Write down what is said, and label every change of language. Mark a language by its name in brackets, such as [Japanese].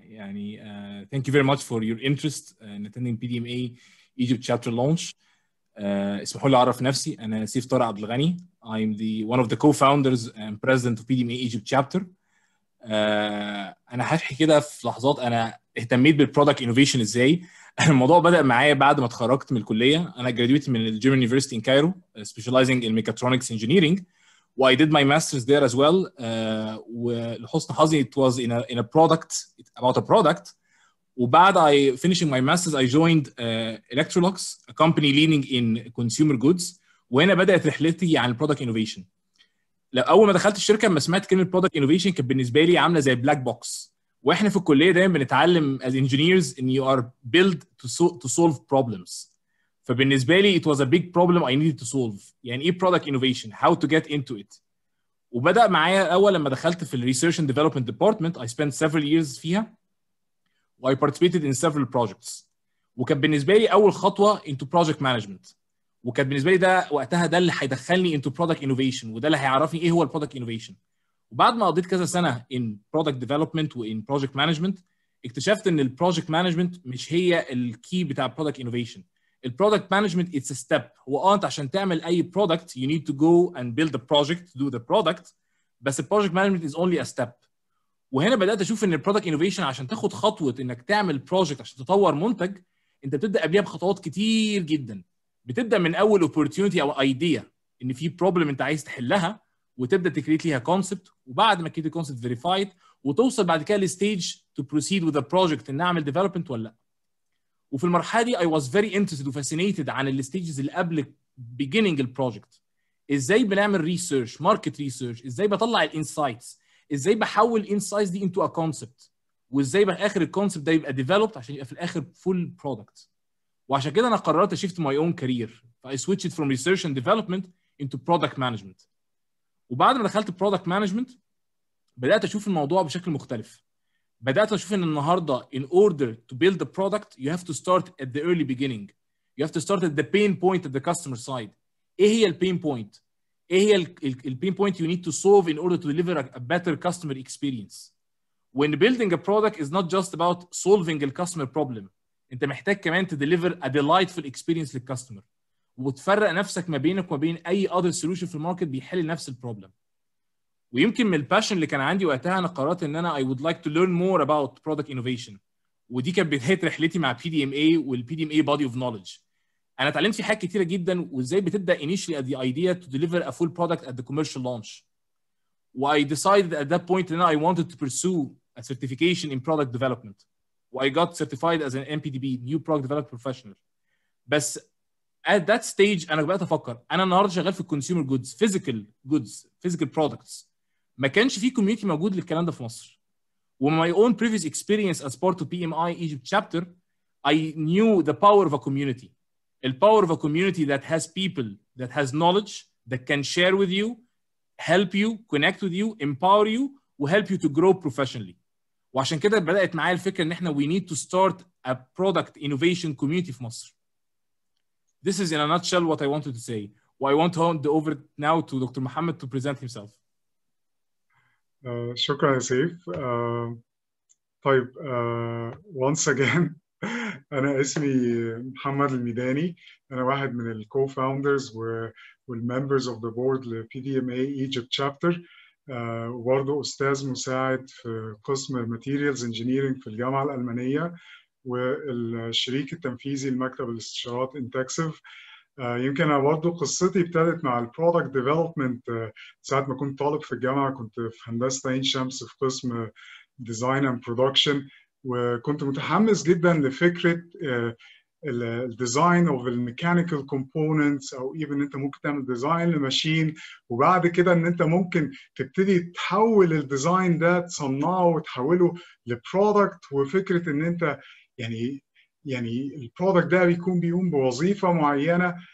[English] يعني thank you very much for your interest in attending PDMA Egypt Chapter launch. [Arabic] اسمحوا لي أعرف نفسي. أنا سيف طارق عبد الغني. [English] I'm one of the co-founders and president of PDMA Egypt Chapter. [Arabic] أنا هحكي كده في لحظات أنا اهتميت بالبرودكت انوفيشن ازاي. الموضوع بدأ معايا بعد ما اتخرجت من الكلية. [English] أنا graduated [Arabic] من الجيرمان يونيفرسيتي [English] in Cairo, specializing in mechatronics engineering. I did my master's there as well. [Arabic] ولحسن حظي [English] it was in a product, about a product. وبعد I finishing my master's I joined Electrolux, a company leading in consumer goods. [Arabic] وهنا بدأت رحلتي عن البرودكت انوفيشن. اول ما دخلت الشركه لما سمعت كلمه برودكت انوفيشن كانت بالنسبه لي عامله زي بلاك بوكس. واحنا في الكليه دايما بنتعلم [English] as engineers ان you are built to solve problems. [Arabic] فبالنسبه لي [English] it was a big problem I needed to solve. [Arabic] يعني ايه [English] product innovation, how to get into it. [Arabic] وبدأ معايا اول لما دخلت في الريسيرش اند ديفلوبمنت ديبارتمنت. [English] I spent several years فيها و I participated in several projects. [Arabic] وكان بالنسبه لي اول خطوه [English] into project management. [Arabic] وكان بالنسبه لي ده وقتها ده اللي هيدخلني [English] into product innovation [Arabic] وده اللي هيعرفني ايه هو البرودكت innovation. وبعد ما قضيت كذا سنه [English] in product development [Arabic] و [English] in project management [Arabic] اكتشفت ان البروجكت مانجمنت مش هي الكي بتاع product innovation. البرودكت مانجمنت [English] it's a step. [Arabic] هو انت عشان تعمل اي برودكت [English] you need to go and build the project to do the product. [Arabic] بس البروجكت مانجمنت [English] is only a step. [Arabic] وهنا بدات اشوف ان البرودكت انوفيشن عشان تاخد خطوه انك تعمل بروجكت عشان تطور منتج انت بتبدا قبلها بخطوات كتير جدا. بتبدا من اول اوبورتيونيتي او ايديا ان في بروبلم انت عايز تحلها وتبدا تكريت ليها كونسبت. وبعد ما كده كونسبت فيريفايد وتوصل بعد كده لستيج تو بروسيد وذ ا بروجكت ان اعمل ديفلوبمنت ولا لا. وفي المرحله دي [English] I was very interested [Arabic] وفاسينيتد عن الستيجز اللي قبل beginning البروجكت. ازاي بنعمل ريسيرش, ماركت ريسيرش, ازاي بطلع الانسايتس, ازاي بحول الانسايتس دي [English] into a concept, [Arabic] وازاي في الاخر الكونسبت ده يبقى developed عشان يبقى في الاخر [English] full product. [Arabic] وعشان كده انا قررت اشيفت ماي اون كارير. [English] I switched from research and development into product management. [Arabic] وبعد ما دخلت product management بدات اشوف الموضوع بشكل مختلف. بدات اشوف ان النهارده [English] in order to build a product you have to start at the early beginning. You have to start at the pain point at the customer side. [Arabic] ايه هي البين بوينت؟ ايه هي البين بوينت [English] you need to solve in order to deliver a better customer experience. When building a product is not just about solving the customer problem. [Arabic] انت محتاج كمان تديليفر [English] a delightful experience [Arabic] للكاستمر وتفرق نفسك ما بينك وما بين اي [English] other solution [Arabic] في الماركت بيحل نفس البروبلم. ويمكن من الباشن اللي كان عندي وقتها انا قررت ان انا [English] I would like to learn more about product innovation. [Arabic] ودي كانت بدايه رحلتي مع PDMA والPDMA body of knowledge. انا اتعلمت في حاجات كتيره جدا وازاي بتبدا [English] initially at the idea to deliver a full product at the commercial launch. I decided at that point that I wanted to pursue a certification in product development. I got certified as an MPDB, New Product Development Professional. [Arabic] بس [English] at that stage [Arabic] انا بدات افكر انا النهارده شغال في الكونسيومر جودز, [English] physical goods, physical products. [Arabic] ما كانش في كوميونتي موجود للكلام ده في مصر. [English] وماي own previous experience as part of PDMA Egypt chapter, I knew the power of a community. The power of a community that has people, that has knowledge, that can share with you, help you, connect with you, empower you, وhelp you to grow professionally. [Arabic] وعشان كده بدأت معايا الفكرة ان احنا [English] we need to start a product innovation community [Arabic] في مصر. [English] This is in a nutshell what I wanted to say. I want to hand over now to Dr. Mohammed to present himself. [Arabic] شكرا يا سيف. طيب [English] once again [Arabic] أنا اسمي محمد الميداني. أنا واحد من الكو-founders وال [English] members of the board [Arabic] ل PDMA Egypt Chapter. وبرضه أستاذ مساعد في قسم Materials Engineering في الجامعة الألمانية، والشريك التنفيذي لمكتب الاستشارات انتكسيف. يمكن أنا برضه قصتي ابتدت مع البرودكت ديفلوبمنت. ساعة ما كنت طالب في الجامعة كنت في هندسة عين شمس في قسم ديزاين اند برودكشن، وكنت متحمس جدا لفكرة الديزاين اوف الميكانيكال كومبوننتس، او ايفن انت ممكن تعمل ديزاين لماشين وبعد كده ان انت ممكن تبتدي تحول الديزاين ده تصنعه وتحوله لبرودكت، وفكرة ان انت يعني البرودكت ده بيقوم بوظيفة معينة.